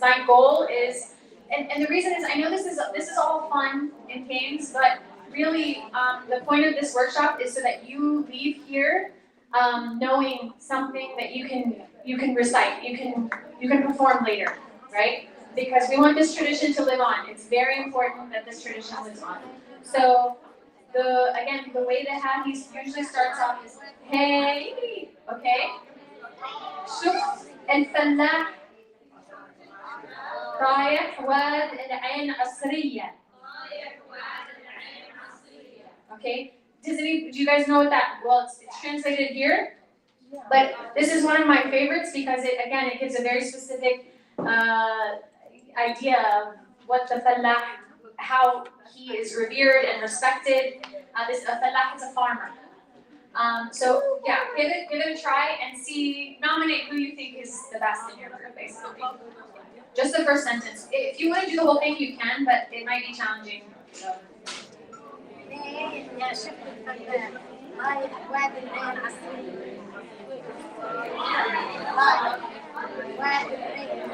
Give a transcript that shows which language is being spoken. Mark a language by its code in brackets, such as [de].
[en] My goal is, and the reason is, I know this is all fun and games, but really, the point of this workshop is so that you leave here knowing something that you can recite, you can perform later, right? Because we want this tradition to live on. It's very important that this tradition lives on. So the way the Hahi usually starts off is hey, okay? [ar] شوف الفلاح رايح واد العين عصرية. [en] Okay, do you guys know what that, well, it's translated here, but this is one of my favorites because it gives a very specific idea of what the fallah, how he is revered and respected. This fallah is a farmer. So yeah, give it a try and nominate who you think is the best in your group, basically. Just the first sentence. If you want to do the whole thing, you can, but it might be challenging. [ar] يا شفت الفلاح رايح وادي العين عصرية رايح وادي العين